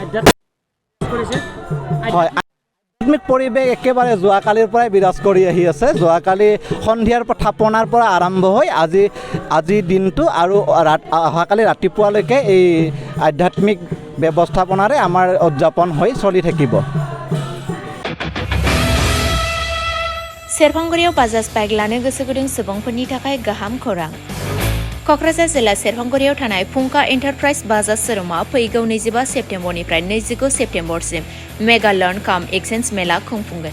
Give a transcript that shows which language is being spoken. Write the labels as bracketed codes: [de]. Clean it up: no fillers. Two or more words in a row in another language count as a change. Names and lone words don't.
[as] হয়, আধ্যাত্মিক পৰিৱেশ একেবাৰে যোৱাকালিৰ পৰাই বিৰাজ কৰি আহি আছে। যোৱাকালি সন্ধিয়াৰ থাপনাৰ পৰা আৰম্ভ হৈ আজি দিনটো আৰু অহাকালি ৰাতিপুৱালৈকে এই আধ্যাত্মিক ব্যৱস্থাপনাৰে আমাৰ উদযাপন হৈ চলি থাকিব। [brx] सेरफांगुरियाव बाजाज बाइक लानो गोसो गुदुं सुबुंफोरनि थाखाय गाहाम खौरां। क'क्राझार जिल्ला सेरफांगुरियाव थानाय फुंखा एन्टारप्राइज बाजाज शोरूमा फैगौ 25 सेप्तेम्बरनिफ्राय 29 सेप्तेम्बरसिम [en] mega loan cum exchange [brx] मेला खुंफुंगोन।